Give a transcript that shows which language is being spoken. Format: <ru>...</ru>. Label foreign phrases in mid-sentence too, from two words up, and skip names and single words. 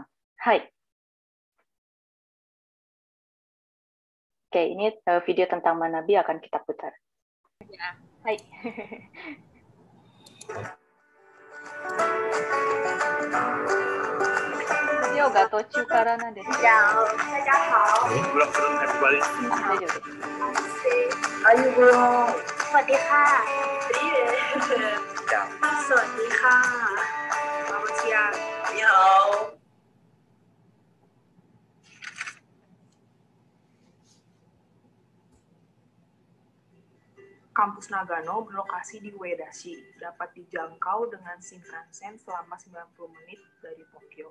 <id>Hai. Oke, ini video tentang Manabi akan kita putar.</id> <ja>Ya. Hai. video が途中からなんですけど。</ja> <zh>大家好。</zh> <ja>大丈夫です。</ja> <th>สวัสดีค่ะสวัสดีค่ะสวัสดีค่ะ</th> <zh>你好</zh> <id>Kampus Nagano berlokasi di Uedashi, dapat dijangkau dengan Shinkansen selama 90 menit dari Tokyo.</id>